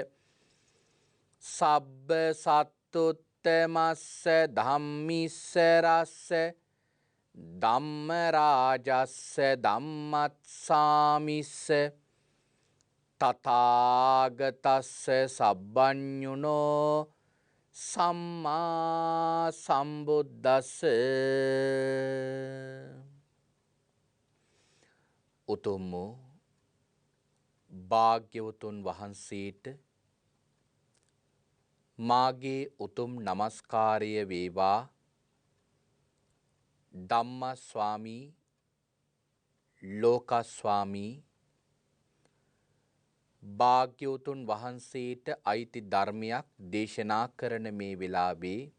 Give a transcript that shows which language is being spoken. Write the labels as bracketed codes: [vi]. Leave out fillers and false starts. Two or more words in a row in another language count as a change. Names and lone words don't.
[pi] සබ්බ සත්තුත්තමස්ස ධම්මිස්සරස්ස ධම්ම රාජස්ස ධම්මත්සාමිස්ස තථාගතස්ස සබ්බඤුනෝ සම්මා සම්බුද්දස්ස [si] උතුම් භාග්‍යවතුන් වහන්සේට මාගේ උතුම් නමස්කාරය වේවා. ධම්ම ස්වාමී ලෝක ස්වාමී භාග්‍යවතුන් වහන්සේට අයිති ධර්මයක් දේශනා කරන මේ වෙලාවේ